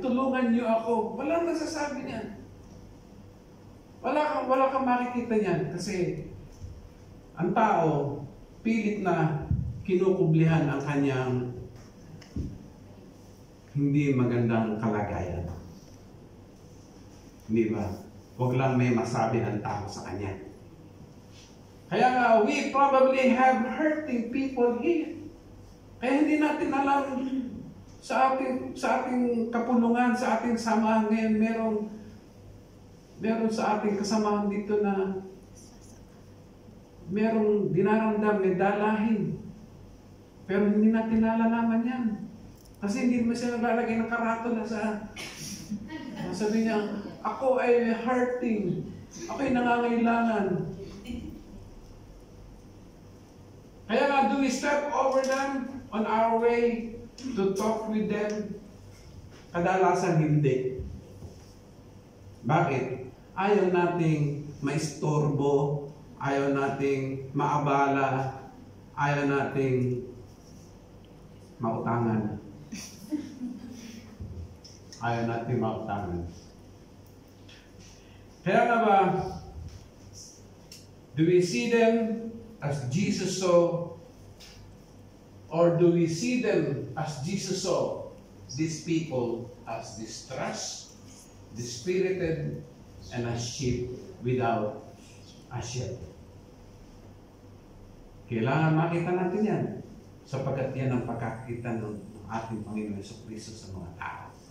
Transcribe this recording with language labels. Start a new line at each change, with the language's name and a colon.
Filipino: Tulungan niyo ako. Walang nasasabi niyan. Wala kang makikita niyan kasi ang tao pilit na kinukublihan ang kanyang hindi magandang kalagayan. Hindi ba? Huwag lang may masabi ng tao sa kanya. Kaya nga,
English: we probably have hurting people here.
Filipino: Kaya hindi natin alam sa ating kapulungan, sa ating samahan ngayon, meron sa ating kasamahan dito na merong dinaramdam, may dalahin. Pero hindi natin nalalaman yan. Kasi hindi mo siya naglalagay ng karatula sa sabi niya, ako ay hurting. Ako ay nangangailangan. Kaya nga,
English: do we step over them on our way to talk with them?
Filipino: Kadalasan hindi. Bakit? Ayaw nating maistorbo, ayaw nating maabala, ayaw nating mautangan. Ayaw nating mautangan. Kaya nga ba,
English: do we see them as Jesus saw, or do we see them as Jesus saw these people as distressed, dispirited, and as sheep without a shepherd?
Filipino: Kailangan makita natin yan sapagkat yan ang pagkakita ng ating Panginoon Jesucristo sa mga tao.